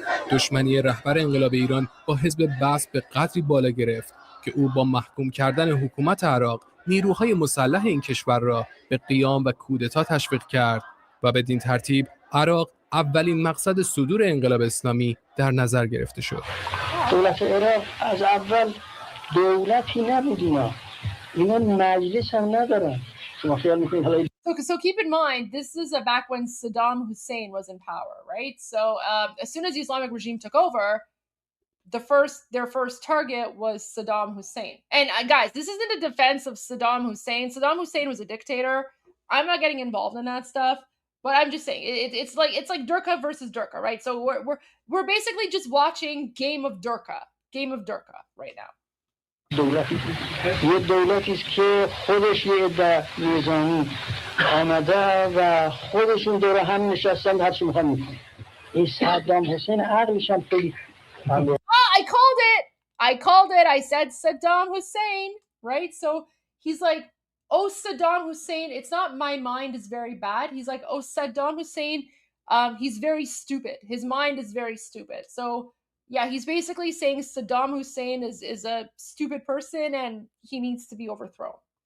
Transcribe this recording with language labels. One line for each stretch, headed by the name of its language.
Persian: دشمنی رهبر انقلاب ایران با حزب بعث به قدری بالا گرفت که او با محکوم کردن حکومت عراق نیروهای مسلح این کشور را به قیام و کودتا تشویق کرد و بدین ترتیب عراق اولین مقصد صدور انقلاب اسلامی در نظر گرفته شد. دولت عراق از اول دولتی نبود، اینا مجلس هم ندارن. شما خیال میکنید حالا
English: So keep in mind, this is back when Saddam Hussein was in power, right? So as soon as the Islamic regime took over, their first target was Saddam Hussein. And guys, this isn't a defense of Saddam Hussein. Saddam Hussein was a dictator. I'm not getting involved in that stuff, but I'm just saying it's like Durka versus Durka, right? So we're basically just watching Game of Durka right now.
Persian: دولتی است که خودش یه عده نظامی آمده و خودشون دور هم نشستن هر چی میخوان میکنن. این صدام حسین عقلش هم خیلی
English: I called it. I said Saddam Hussein, right? So he's like, oh, Saddam Hussein, it's not my mind is very bad. He's like, oh, Saddam Hussein, he's very stupid. His mind is very stupid. So yeah, he's basically saying Saddam Hussein is a stupid person and he needs to be overthrown.